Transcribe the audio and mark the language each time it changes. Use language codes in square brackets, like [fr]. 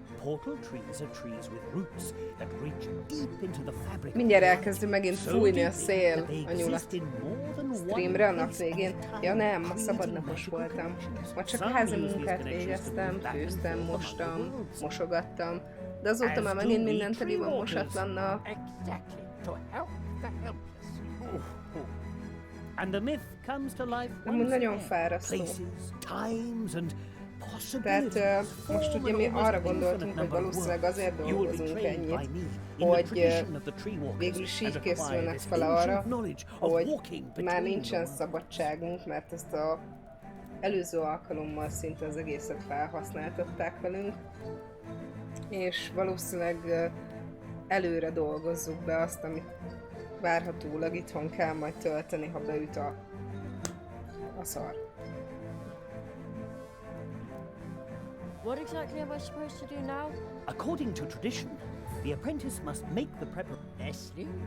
[en] Portal trees are trees with roots that reach deep into the fabric. [hu] Mindjárt elkezdi megint fújni a szél a nyulat. Streamre a nap végén? Ja nem, ma szabadnapos voltam. Ma csak a házi munkát végeztem, főztem, mostam, mosogattam. De azóta már megint minden teli van mosatlannal. [en] Exactly. To help the helpless. And the myth comes to life [hu] Amúgy nagyon fárasztó. [en] places, times and [hu] Tehát most ugye mi arra gondoltunk, hogy valószínűleg azért dolgozunk ennyit, hogy végül is így készülnek fel arra, hogy már nincsen szabadságunk, mert ezt az előző alkalommal szinte az egészet felhasználtatták velünk, és valószínűleg előre dolgozzuk be azt, amit várhatólag itthon kell majd tölteni, ha beüt a szar. [en] What exactly am I supposed to do now? According to tradition, the apprentice must make the preparation.